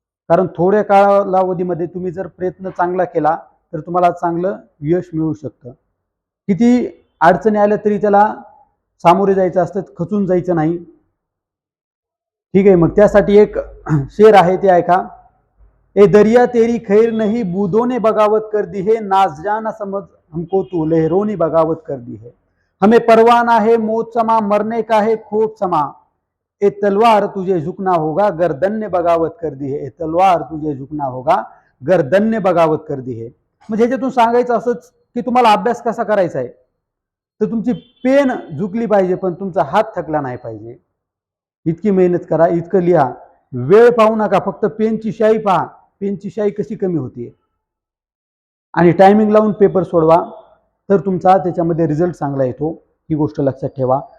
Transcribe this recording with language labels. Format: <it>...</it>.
<mr>कारण थोड्या कालावधीमध्ये तुम्ही जर प्रयत्न चांगला केला तर तुम्हाला चांगलं यश मिळू शकतं. किती अडचणी आल्या तरी त्याला सामोरे जायचं असतं, खचून जायचं नाही. ठीक आहे, मग त्यासाठी एक शेर आहे ते ऐका.</mr> <hi>ए दरिया तेरी खैर नहीं बूंदों ने बगावत कर दी है, नाज़ समझ हमको तू लहरों ने बगावत कर दी है. हमें परवाना है मौत समा, मरने का है खौफ समा, ए तलवार तुझे झुकना होगा गर्दन ने बगावत कर दी है, ए तलवार तुझे झुकना होगा गर्दन ने बगावत कर दी है.</hi> <mr>म्हणजे ह्याच्यातून सांगायचं असंच की तुम्हाला अभ्यास कसा करायचा आहे तर तुमची पेन झुकली पाहिजे पण तुमचा हात थकला नाही पाहिजे. इतकी मेहनत करा, इतकं लिहा, वेळ पाहू नका, फक्त पेनची शाई पहा, पेनची शाई कशी कमी होते आणि टायमिंग लावून पेपर सोडवा तर तुमचा त्याच्यामध्ये रिझल्ट चांगला येतो. ही गोष्ट लक्षात ठेवा.</mr>